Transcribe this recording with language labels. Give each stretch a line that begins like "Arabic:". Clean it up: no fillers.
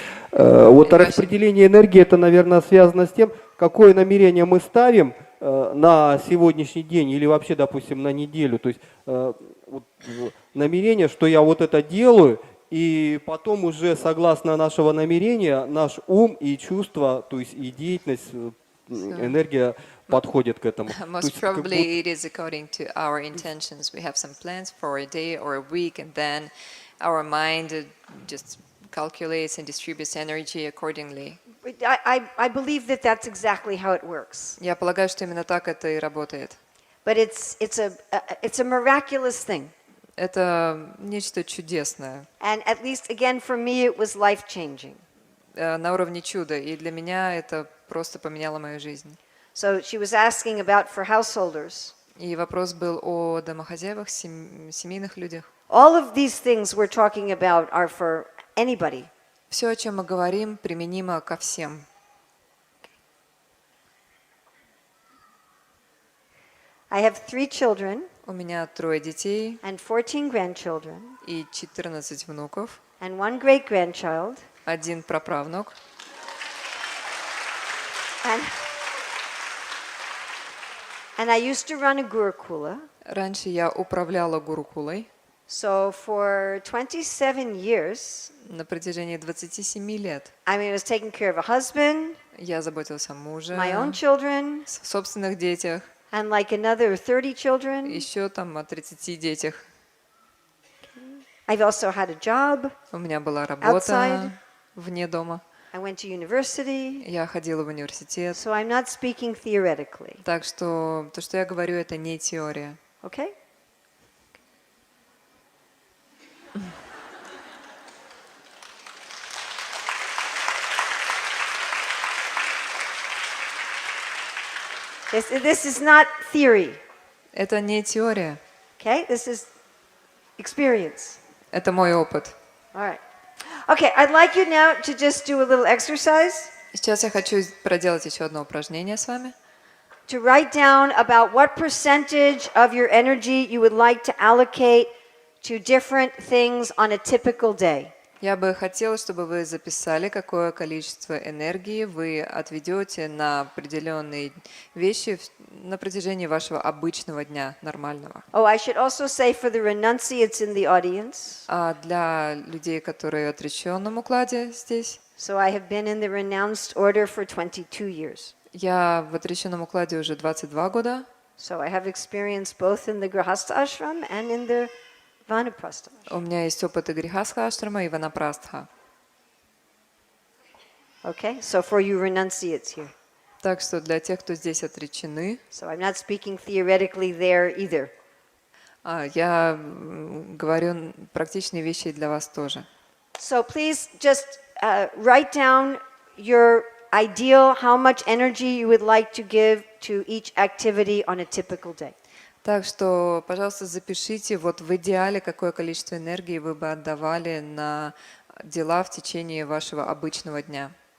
Russian: Вот распределение энергии, это, наверное, связано с тем, какое намерение мы ставим на сегодняшний день или вообще, допустим, на неделю. То есть вот, намерение, что я вот это делаю, и потом уже согласно нашего намерения наш ум и чувства, то есть и деятельность, энергия подходит к этому.
English: Most probably it is according to our intentions. We have some plans for a day or a week, and then our mind just calculates and distributes energy accordingly. I believe that that's exactly how it works.
Russian: Я полагаю, что именно так это и работает.
English: But it's a miraculous thing.
Russian: Это нечто чудесное.
English: And at least, again, for me, it was life-changing.
Russian: На уровне чуда. И для меня это просто поменяло мою жизнь.
English: So she was asking about for householders.
Russian: И вопрос был о домохозяевах, семейных людях.
English: All of these things we're talking about are for anybody.
Russian: Все, о чем мы говорим, применимо ко всем.
English: I have 3 children
Russian: У меня 3 детей
English: and 14 grandchildren
Russian: и 14 внуков,
English: and 1 great-grandchild.
Russian: один праправнук.
English: And I used to run a Gurukula.
Russian: Раньше я управляла гурукулой.
English: So for 27 years,
Russian: На протяжении 27 лет
English: I was taking care of a husband,
Russian: я заботилась о муже,
English: my own children,
Russian: о собственных детях,
English: and like another 30 children.
Russian: еще там о 30 детях.
English: I've also had a job.
Russian: У меня была
English: Outside.
Russian: работа вне дома.
English: I went to university.
Russian: Я ходила в университет.
English: So I'm not speaking theoretically.
Russian: Так что то, что я говорю, это не теория.
English: Okay? This is not theory.
Russian: Это не теория.
English: Okay? This is experience.
Russian: Это мой опыт.
English: All right. Okay, I'd like you now to just do a little exercise.
Russian: Сейчас я хочу проделать еще одно упражнение с вами.
English: To write down about what percentage of your energy you would like to allocate to different things on a typical day.
Russian: Я бы хотела, чтобы вы записали, какое количество энергии вы отведете на определенные вещи на протяжении вашего обычного дня, нормального.
English: Oh, I should also say for the renunciates in the audience.
Russian: А для людей, которые в отреченном укладе здесь,
English: So I have been in the renounced order for 22 years.
Russian: я в отреченном укладе уже 22 года.
English: So I have experience both in the Grihastha ashram and in the Vanaprastha.
Russian: У меня есть опыт и Грихастха ашрама, и Ванапрастха.
English: Okay, so for you renunciates here.
Russian: Так что для тех, кто здесь отречены,
English: So I'm not speaking theoretically there either.
Russian: я говорю практичные вещи и для вас тоже.
English: So please just write down your ideal, how much energy you would like to give to each activity on a typical day.
Russian: Так что, пожалуйста, запишите вот в идеале, какое количество энергии вы бы отдавали на дела в течение вашего обычного дня.